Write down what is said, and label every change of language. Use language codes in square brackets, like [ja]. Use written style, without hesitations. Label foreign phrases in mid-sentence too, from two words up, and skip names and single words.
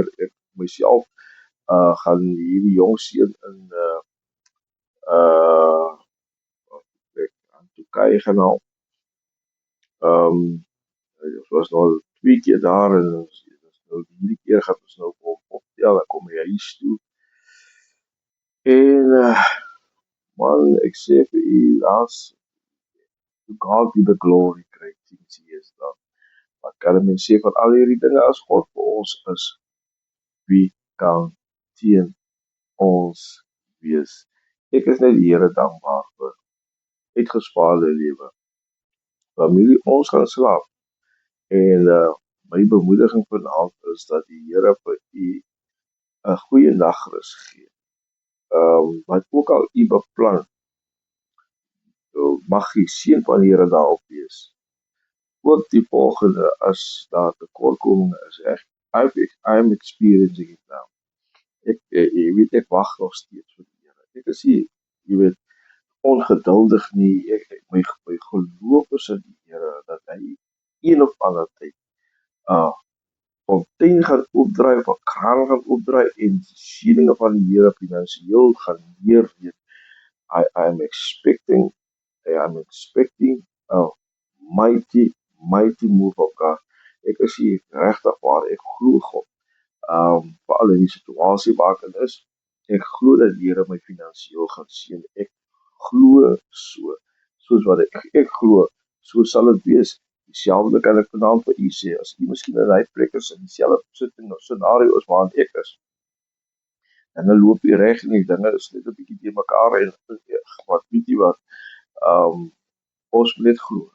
[af] Ek myself gaan hierdie jong seun in uh ek aan Turkye gaan haal. Ons was nou 2 keer daar en nou hierdie keer gaan ons nou op optel, dan kom hy huis toe. En man, ek sê vir u, daar's [en] to God be the glory, great things he has done. [af] Wat kan 'n mens sê van al hierdie dinge as God vir ons is? Wie kan teen ons wees? Ek is net die Here dankbaar vir uitgespaarde lewe. Familie, ons gaan slaap en my bemoediging vanaand is dat die Here vir u 'n goeie nagrus gee. Wat ook al u beplan, mag die seën van die Here daarop wees. Ook die volgende, as daar tekortkominge is, [en] I'm experiencing it now. [af] Jy weet, ek wag nog steeds vir die Here. Ek is hier, jy weet, ongeduldig nie. My geloof is in die Here dat hy een of ander tyd fontein gaan opdraai of 'n kraan gaan opdraai en die seëninge van die Here finansiëel gaan neerweet. [en] I'm expecting a mighty move of God. [af] Ek is hier regtig waar, ek glo God. Veral in die situasie waar ek in is, ek glo dat die Here my finansiëel gaan seën. Ek glo soos wat ek glo, so sal dit wees. Dieselfde kan ek vanaand vir u sê, as u miskien in hy plek is, in dieselfde scenario is waarin ek is, en dan loop jy reg en die dinge is net 'n bietjie te mekaar en wat weet jy wat, ons moet net glo.